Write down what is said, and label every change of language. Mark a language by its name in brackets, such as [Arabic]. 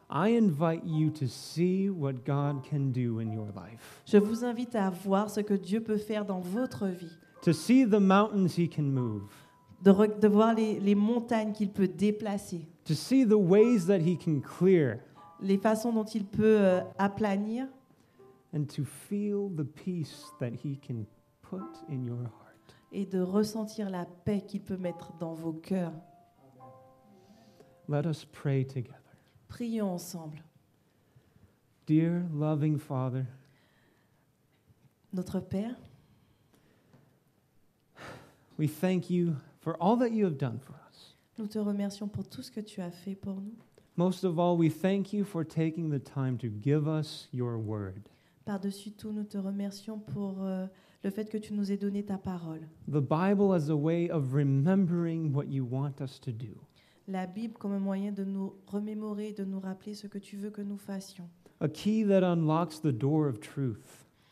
[English] I invite you to see what God can do in your life, [French] Je vous invite à voir ce que Dieu peut faire dans votre vie, [English] to see the mountains he can move, [French] de voir les montagnes qu'il peut déplacer, [English] to see the ways that he can clear, [French] les façons dont il peut aplanir, [English] and to feel the peace that he can put in your heart. [French] et de ressentir la paix qu'il peut mettre dans vos cœurs. [English] Let us pray together. [French] Prions ensemble. [English] Dear loving Father, [French] Notre Père, [English] we thank you for all that you have done for us. [French] nous te remercions pour tout ce que tu as fait pour nous. [English] Most of all, we thank you for taking the time to give us your word. [French] Par-dessus tout, nous te remercions pour le fait que tu nous aies donné ta parole. [English] The Bible as a way of remembering what you want us to do. [French] La Bible comme un moyen de nous remémorer, de nous rappeler ce que tu veux que nous fassions. [English] A key that unlocks the door of truth.